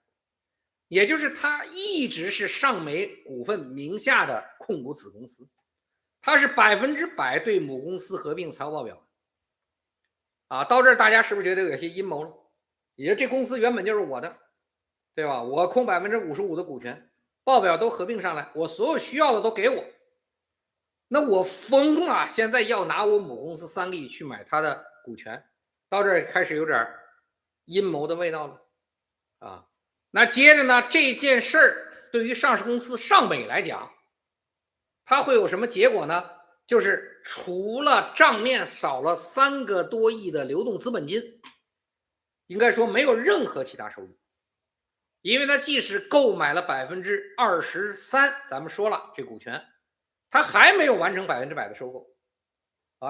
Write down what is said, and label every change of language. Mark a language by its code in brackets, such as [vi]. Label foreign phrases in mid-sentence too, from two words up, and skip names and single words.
[zh] 也就是它一直是上美股份名下的控股子公司，它是100%对母公司合并财务報表啊。到這兒大家是不是覺得有些陰謀了？也就這公司原本就是我的，對吧？我控55%的股權，報表都合并上來，我所有需要的都給我，那我瘋了！現在要拿我母公司 3個億去買它的股權，到這兒開始有點陰謀的味道了啊。那接着呢，這件事兒對於上市公司上美來講，它會有什麼結果呢？就是除了賬面少了3個多億的流動資本金，應該說沒有任何其他收益，因為它即使購買了23%，咱們說了這股權，它還沒有完成100%的收購啊。